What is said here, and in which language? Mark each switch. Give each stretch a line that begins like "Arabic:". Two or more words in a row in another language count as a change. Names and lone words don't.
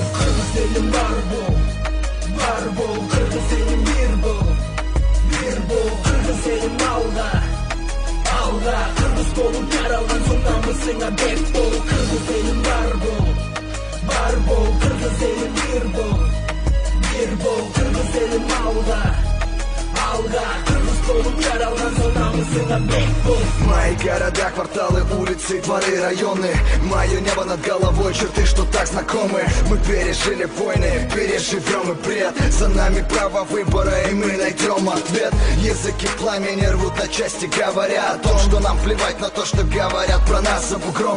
Kyrgyz: Кыргыз элим барбол, барбол, кыргыз элим бирбол, бирбол, кыргыз элим алга, алга. Кыргыз болуп жаралган соң намысыңа бек бол. Кыргыз элим барбол, барбол, кыргыз элим бирбол, бирбол, кыргыз элим алга, алга. Кыргыз болуп жаралган соң намысыңа бек бол.
Russian: Мои города, кварталы, улицы, дворы, районы. Мое небо над головой, черты, что так знакомы. Мы пережили войны, переживем и бред. За нами право выбора, и мы найдем ответ. Языки пламени рвут на части, говоря о том, что нам плевать на то, что говорят про нас за бугром.